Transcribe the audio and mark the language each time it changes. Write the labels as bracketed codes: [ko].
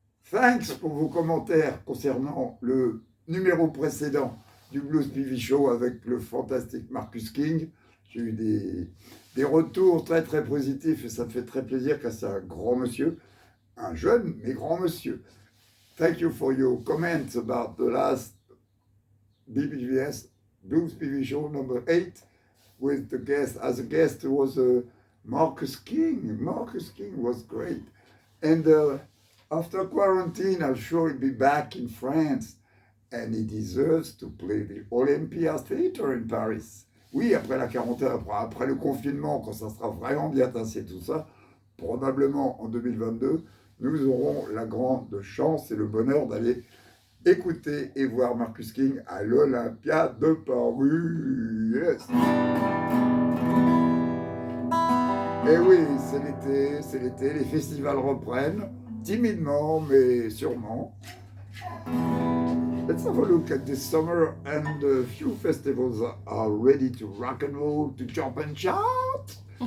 [fr] Thanks pour vos commentaires concernant le numéro précédent du Blues TV Show avec le fantastique Marcus King. J'ai eu des retours très très positifs et ça me fait très plaisir car c'est un grand monsieur, un jeune mais grand monsieur. [en] Thank you for your comments about the last BBVS Blues TV Show number 8 with the guest. As a guest was Marcus King. Marcus King was great. And after quarantine, I'm sure he'll be back in France. And he deserves to play the Olympia Theatre in Paris. [fr] Oui, après la quarantaine, après le confinement, quand ça sera vraiment bien tassé tout ça, probablement en 2022, nous aurons la grande chance et le bonheur d'aller écouter et voir Marcus King à l'Olympia de Paris. Yes. Et oui, c'est l'été, les festivals reprennent, timidement, mais sûrement. [en] Let's have a look at this summer, and a few festivals are ready to rock and roll, to jump and shout.